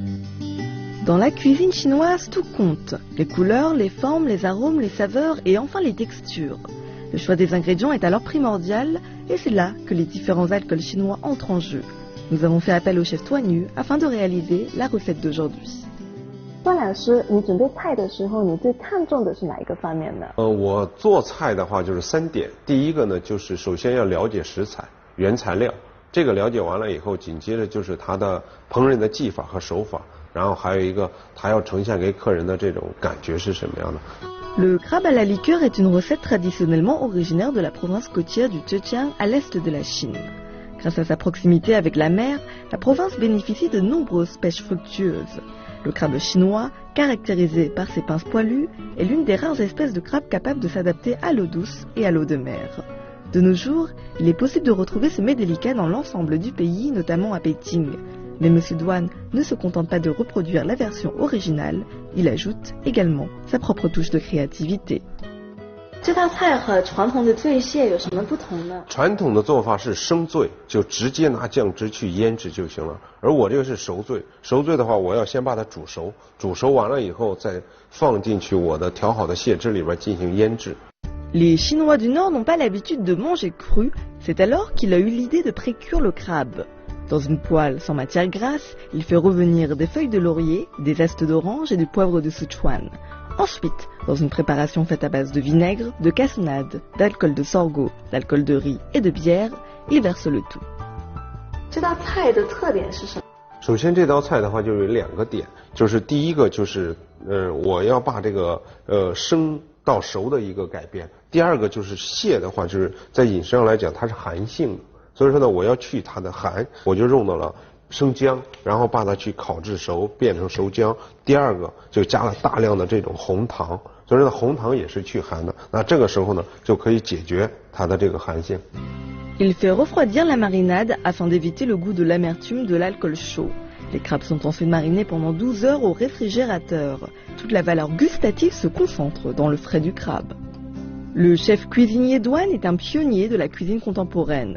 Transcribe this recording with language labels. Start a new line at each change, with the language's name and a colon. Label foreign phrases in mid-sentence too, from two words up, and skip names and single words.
French: Dans la cuisine chinoise, tout compte. Les couleurs, les formes, les arômes, les saveurs et enfin les textures. Le choix des ingrédients est alors primordial et c'est là que les différents alcools chinois entrent en jeu. Nous avons fait appel au chef Tuan Yu afin de réaliser la recette d'aujourd'hui.
Chinese: 段老师，你准备菜的时候，你最看重的是哪一个方面呢？我做菜的话就是3点，第一个呢就是首先要了解食材、原材料，这个了解完了以后，紧接着就是它的烹饪的技法和手法，然后还有一个它要呈现给客人的这种感觉是什么样的。
French: Le crabe à la liqueur est une recette traditionnellement originaire de la province côtière du Zhejiang à l'est de la Chine. Grâce à sa proximité avec la mer, la province bénéficie de nombreuses pêches fructueuses. Le crabe chinois, caractérisé par ses pinces poilues, est l'une des rares espèces de crabe capables de s'adapter à l'eau douce et à l'eau de mer. De nos jours, il est possible de retrouver ce mets délicat dans l'ensemble du pays, notamment à Beijing. Mais M. Duan ne se contente pas de reproduire la version originale, il ajoute également sa propre touche de créativité.
Chinese: 这道菜和传统的醉蟹有什么不同呢？传统的做法是生醉，就直接拿酱汁去腌制就行了。而我这个是熟醉，熟醉的话，我要先把它煮熟，煮熟完了以后再放进去我的调好的蟹汁里边进行腌制。
French: Les Chinois du Nord n'ont pas l'habitude de manger cru, c'est alors qu'il a eu l'idée de précuire le crabe. Dans une poêle sans matière grasse, il fait revenir des feuilles de laurier, des zestes d'orange et du poivre de Sichuan. Ensuite, dans une préparation faite à base de vinaigre, de cassonade, d'alcool de sorgho, d'alcool de riz et de bière, il verse le tout.
Chinese: 这道菜的特点是什么？首先这道菜的话就有2个点，就是第一个就是我要把这个生到熟的一个改变，第二个就是蟹的话就是在饮食上来讲它是寒性的，所以说呢我要去它的寒，我就用到了 生姜，然后把它去烤制熟，变成熟姜。第二个就加了大量的这种红糖，所以说红糖也是去寒的。那这个时候呢，就可以解决它的这个寒性。
French: Il fait refroidir la marinade afin d'éviter le goût de l'amertume de l'alcool chaud. Les crabes sont ensuite marinés pendant 12 heures au réfrigérateur. Toute la valeur gustative se concentre dans le frais du crabe. Le chef cuisinier Duan est un pionnier de la cuisine contemporaine.